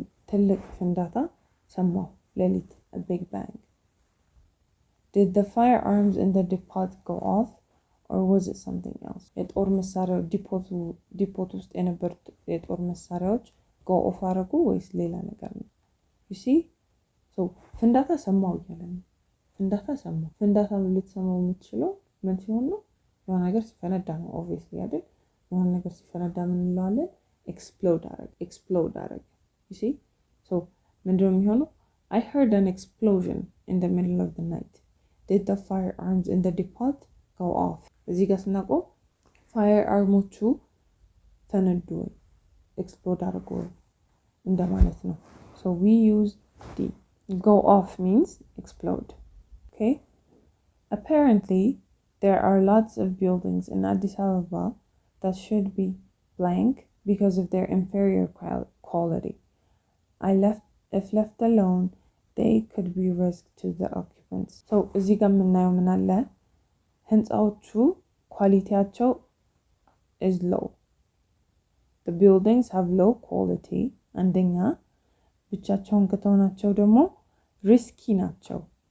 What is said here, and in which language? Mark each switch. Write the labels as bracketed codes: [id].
[am] ትልቅ ፍንዳታ ሰማሁ ሌሊት. [en] a big bang. Did the firearms in the depot go off or was it something else? [am] የጦር መሳሪያው ዲፖት ውስጥ የነበሩት የጦር መሳሪያዎች go off አደረጉ ወይስ ሌላ ነገር ነው? you see, so ፍንዳታ ሰማሁ እያለ ነው. ፍንዳታ ልትሰማው የምትችለው ምን ሲሆን ነው? የሆነ ነገር ሲፈነዳ ነው obviously አይደል? የሆነ ነገር ሲፈነዳ ምን እንለዋለን? [en] explode አደረገ. you see, so [am] ምንድነው የሚሆነው? [en] I heard an explosion in the middle of the night. Did the firearms in the depot go off? [am] እዚህ ጋር ስናቆም firearmዎቹ ፈነዱ ወይ explode አደረጉ እንደማለት ነው. [en] so we use the go off means explode. okay, apparently there are lots of buildings in Addis Ababa that should be blank because of their inferior quality. If left alone they could be risked to the occupants. [am] so እዚህ ጋር የምናየው ምን አለ? ህንጻዎቹ ኳሊቲያቸው [en] is low. the buildings have low quality. [am] አንደኛ ብቻቸውን ከተሆናቸው ደግሞ ሪስኪ ናቸው.